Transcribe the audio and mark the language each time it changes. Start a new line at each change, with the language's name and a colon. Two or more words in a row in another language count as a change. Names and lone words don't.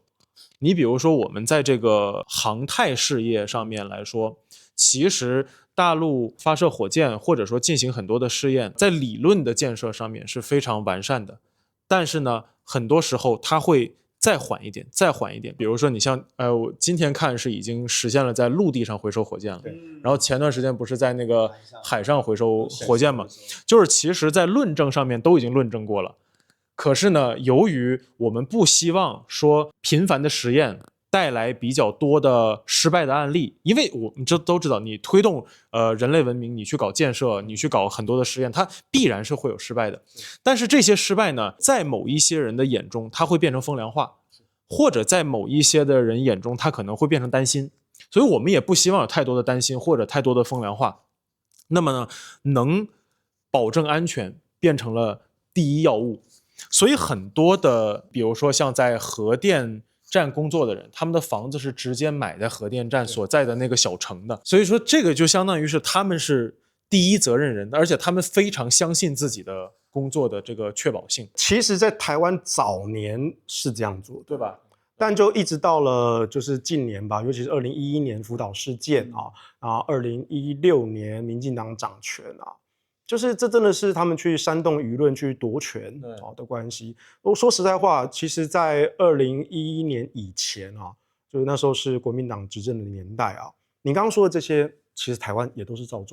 Chinese: 你比如说我们在这個航太事業上面來說，其實大陸發射火箭或者說進行很多的試驗，在理論的建設上面是非常完善的，但是呢，很多時候它會再緩一點，再緩一點。比如說你像我今天看是已經實現了在陸地上回收火箭了，然後前段時間不是在那個海上回收火箭嘛，就是其實在論證上面都已經論證過了。可是呢，由于我們不希望說頻繁的實驗帶來比較多的失敗的案例，因為我們這都知道，你推動人類文明，你去搞建設，你去搞很多的實驗，它必然是會有失敗的。但是這些失敗呢，在某一些人的眼中，它會變成風涼話，或者在某一些的人眼中，它可能會變成擔心。所以我們也不希望有太多的擔心或者太多的風涼話。那麼呢，能保證安全變成了第一要務。所以很多的，比如說像在核電站工作的人，他們的房子是直接買在核電站所在的那個小城的，所以說這個就相當於是他們是第一責任人，而且他們非常相信自己的工作的這個確保性。其實在台灣早年是這樣做，對吧？但就一直到了就是近年吧，尤其是2011年福島事件啊，然後2016年民進黨掌權啊，就是這真的是他們去煽動輿論去奪權的關係。我說實在話，其實在2011年以前啊，就是那時候是國民黨執政的年代啊，你剛剛說的這些，其實台灣也都是照